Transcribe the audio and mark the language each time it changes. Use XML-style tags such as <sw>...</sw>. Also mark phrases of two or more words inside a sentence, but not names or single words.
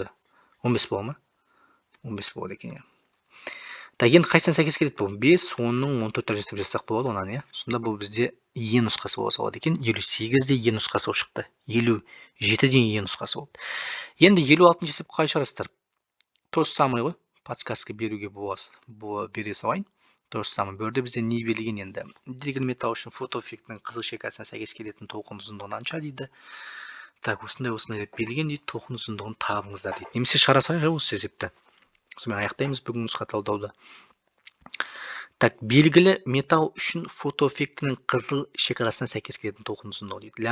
<kk>15 болады ма? 15 болады екен. Так, енді қайсына сәйкес келеді бұл? 5, 10-ның 14 дәрежесі деп жазсақ болады онан, Сонда бұл бізде Е нұсқасы бола салады екен. 58-де Е нұсқасы болып шықты. 57-ден Е нұсқасы болды. Енді 56-ны есеп қалай шығарасыздар?</kk> <ru>То же самое</ru> <kk>ғой, подсказка беруге бере салайын.</kk> <ru>То же самое.</ru> <kk>Бөрде бізде не берілген енді? Дегіл металл үшін фотоэффектінің қызыл шекасына сәйкес келетін толқын ұзындығын анша дейді. Так, осындай деп берілген дейді, толқын ұзындығын табыңыздар дейді. Немесе шығара салайық осы есепті. Сонымен аяқтаймыз бүгін нұсқа талдауды. Так, белгілі металл үшін фотоэффектінің қызыл шекарасына сәйкес келетін толқын ұзындығы дейді.</kk>